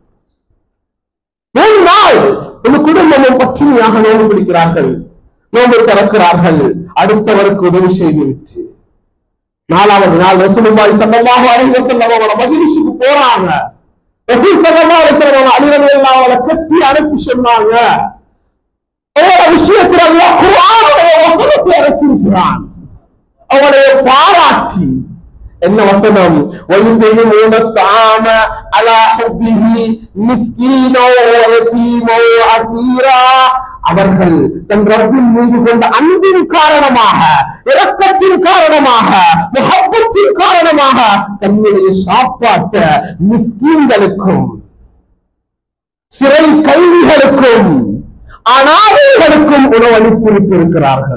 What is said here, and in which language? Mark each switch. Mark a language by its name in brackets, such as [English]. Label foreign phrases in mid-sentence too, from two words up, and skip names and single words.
[Tamil] 3 நாள் ஒரு குடும்பமும் பட்டினியாக நோன்பு பிடிக்கிறார்கள், நோன்பு திறக்கிறார்கள், அடுத்தவருக்கு உதவி செய்துவிட்டு 4வது நாள் [Arabic] رسول الله صلى الله عليه وسلم [Tamil] அவங்கள மஜ்லிஸுக்கு போறாங்க. [Arabic] رسول صلى الله عليه وسلم [Tamil] அலி [Arabic] رضي الله عنه [Tamil] கட்டி அனுப்பி சொன்னாங்க, அவரோட விஷயத்தில் அல்லாஹ் குர்ஆனுடைய வசனத்தை இறக்கியிருக்கிறான். அவரை பாராட்டி என்ன வசனம், [Arabic] وَيُطْعِمُونَ الطَّعَامَ عَلَى حُبِّهِ مِسْكِينًا وَيَتِيمًا وَأَسِيرًا. [Tamil] அவர்கள் தன் ரப்பின் மீது கொண்ட அன்பின் காரணமாக, இரக்கத்தின் காரணமாக, முஹப்பத்தின் காரணமாக தன்னுடைய சாப்பாட்ட மிஸ்கீன்களுக்கும், சிறை கைதிகளுக்கும், அனாதைகளுக்கும் உணவளித்திருக்கிறார்கள்.